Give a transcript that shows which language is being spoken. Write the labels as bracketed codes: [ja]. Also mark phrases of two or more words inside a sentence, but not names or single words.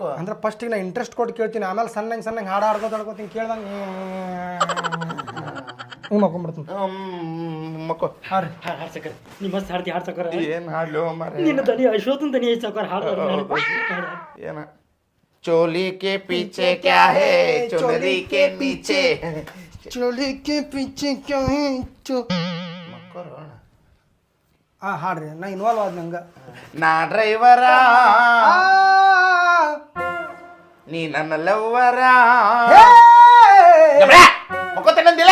[kn] ಅಂದ್ರೆ ಫಸ್ಟಿಗೆ ನಾ ಇಂಟ್ರೆಸ್ಟ್ ಕೊಟ್ಟು ಕೇಳ್ತೀನಿ, ಆಮೇಲೆ ಸಣ್ಣಂಗೆ ಹಾಡು ಆಡ್ಕೋತೀನಿ, ಕೇಳ್ದಂಗೆ ಹಿಂಗೆ ಮಕ್ಕೊಂಡ್ಬಿಡ್ತೀನಿ. ಮಕ್ಕೋ. ಹಾಂ ರೀ. ಹಾಡು ಸಾವುಕಾರ, ನೀವು ಮಸ್ತ್ ಹಾಡ್ತಿ. ಹಾಡು ಸಾವುಕಾರ, ಏನು ಹಾಡ್ಲು ಮಾರ? ನಿನ್ನ ತನಿ ಅಶ್ವತ್ಥನ ತನಿ ಐತೆ ಸಾವುಕಾರ. ಹಾಡು [hi] ಏನ चोली के पीछे क्या है चोली के नीचे चोली के पीछे क्या है [kn] ಹಾಡ್ರಿ ನಾ ಇನ್ವಾಲ್ವ್ ಆದ್ ನಂಗೆ ನಾ ಡ್ರೈವರ ನೀ ನನ್ನ ಲವ್ವರ ಮಕ್ಕೋತೇನಂದಿಲ್ಲ